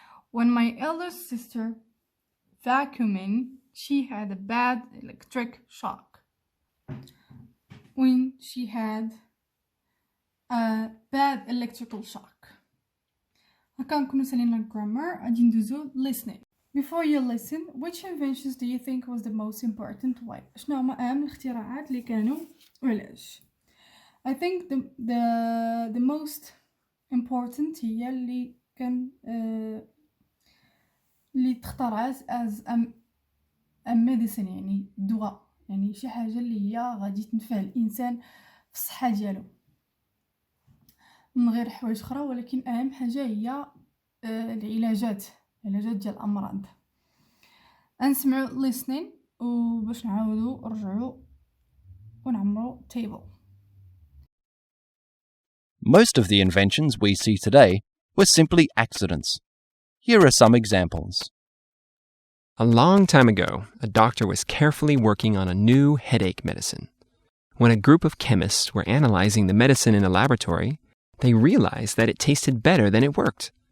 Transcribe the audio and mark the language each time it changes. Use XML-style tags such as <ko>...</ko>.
<en>When my elder sister vacuuming, she had a bad electric shock. When she had a bad electrical shock.</en> <ar>هكا نكونو سالينا الجرامر. غادي ندوزو listening.</ar> <en>Before you listen, which inventions do you think was the most important? Why?</en> <ar>شنو هما أهم الاختراعات اللي كانوا وعلاش؟</ar> <en>I think the most important</en> <ar>هي اللي كان اللي تخترعت</ar> <en>as a medicine،</en> <ar>يعني دواء، يعني شي حاجة اللي هي غادي تنفع الإنسان في الصحة ديالو من غير حوايج أخرى، ولكن أهم حاجة هي العلاجات ديال الأمراض. نسمعوا listening وباش نعاودوا نرجعوا ونعمروا table.</ar> <en>Most of the inventions we see today were simply accidents. Here are some examples. A long time ago, a doctor was carefully working on a new headache medicine. When a group of chemists were analyzing the medicine in a laboratory, they realized that it tasted better than it worked.</en>